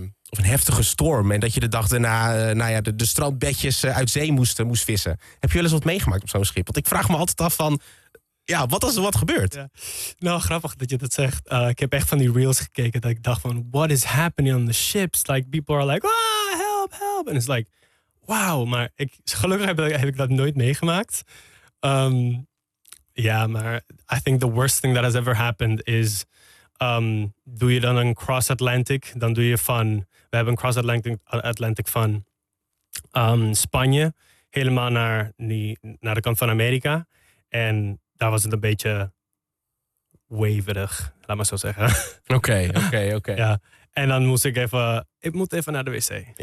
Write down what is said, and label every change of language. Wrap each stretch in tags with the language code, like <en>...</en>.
<nl>Of een heftige storm en dat je de dag daarna de strandbedjes uit zee moest vissen. Heb je wel eens wat meegemaakt op zo'n schip? Want ik vraag me altijd af van, ja, wat als er wat gebeurt? Ja. Nou, grappig dat je dat zegt. Ik heb echt van die reels gekeken dat ik dacht van,</nl> <en>what is happening on the ships? Like, people are like, ah, help, help. En it's like, wow.</en> <nl>Maar gelukkig heb ik dat nooit meegemaakt.</nl> <en>Maar I think the worst thing that has ever happened is...</en> <nl>doe je dan een cross-Atlantic, dan doe je van... We hebben een cross-Atlantic van Spanje helemaal naar de kant van Amerika. En daar was het een beetje waverig, laat maar zo zeggen. Oké. Ja. En dan moest ik even... Ik moet even naar de wc.</nl>